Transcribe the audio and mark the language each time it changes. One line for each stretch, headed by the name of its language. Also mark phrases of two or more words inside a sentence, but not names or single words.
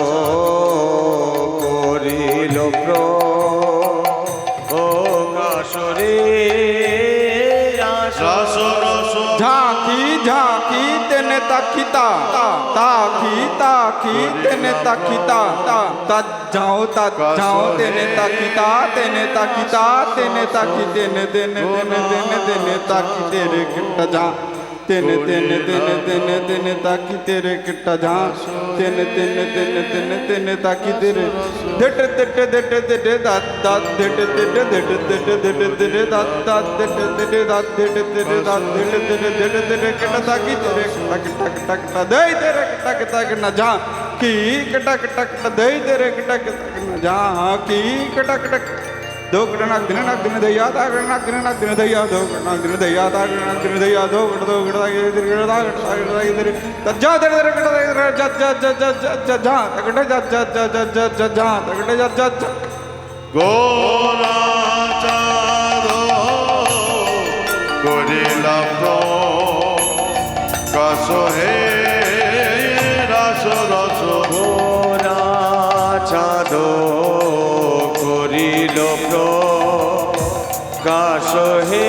Bangla: করিল প্রকাশরে। রাস রস ঝাঁকি ঝাঁকি তেনে তাকিতা তাকি তাকি তেনে তাকিতা তাজ্জাও তেনে তাকিতা তেনে তাকিতা তেনে তাকি তেনে তেনে তেনে তেনে তেনে তাকি তেরে কিটা যা তেনে তেনে তেনে তেনে তেনে তাকি তেরে কিটা যা তেনে তেনে তেনে তেনে তেনে তাকি তেরে দেটে দেটে দেটে দেটে দাত দাত দেটে দেটে দেটে দেটে দেটে দেটে দাত দাত দেটে দেটে দাত দেটে দেটে দাত দেটে দেটে দেটে দেটে কিটা তাকি তেরে টাক টাক টাক টা দেই তেরে টাক টাক না যা কি কিটা কিটা কিটা দেই তেরে কিটা কিটা না যা কি কিটা কিটা दो नाक दिन दैया नाक दिन दैया दो नाक दिन दैया नाक दिन दैया दो दो जा तेरे जा जा जा जा जा जा तगड़े जा जा जा जा जा जा जा तगड़े जा जा जा গোরা চাঁদ করিল প্রকাশ হে রাস রস গোরা চাঁদ করিল প্রকাশ হে